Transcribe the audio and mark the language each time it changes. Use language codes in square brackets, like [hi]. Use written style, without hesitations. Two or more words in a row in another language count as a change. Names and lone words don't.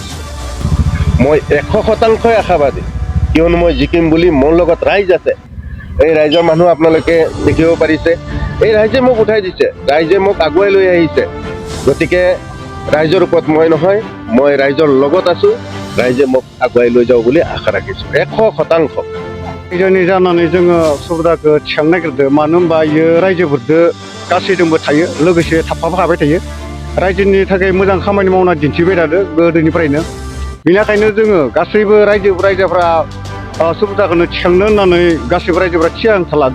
[as] মই ১০০% আশাবাদী, কিয়নো মই জিকিম বুলি মোৰ লগত ৰাইজ আছে। এই ৰাইজৰ মানুহ আপোনালোকে দেখিব পাৰিছে। এই ৰাইজে মোক উঠাই দিছে, ৰাইজে মোক আগুৱাই লৈ আহিছে। গতিকে ৰাইজৰ ওপৰত মই নহয়, মই রাইজর লগত আছো। রাইজে মোক আগুৱাই লৈ যাও বুলি আশা রাখিছো 100%। [brx] रायजोनि जानानै जोङो सुबिदाखौ थिखांनो नागिरदों। मानो होनबा इयो रायजोफोरजों गासैजोंबो थायो, लोगोसे थाफाबाय थायो। रायजोनि थाखाय मोजां खामानि मावना दिन्थिबाय थादों गोदोनिफ्रायनो। बेनिखायनो जोङो गासैबो रायजोफ्रा सुबिदाखौनो थिखांनो होननानै गासैबो रायजोफ्रा थिरांथा लादों।